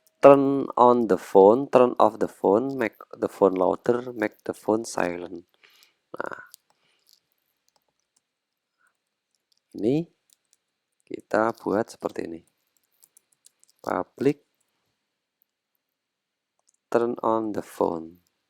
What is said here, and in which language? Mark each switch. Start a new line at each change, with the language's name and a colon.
English: Turn on the phone, turn off the phone, make the phone louder, make the phone silent.
Indonesian: Nah, ini kita buat seperti ini.
English: Public turn on the phone.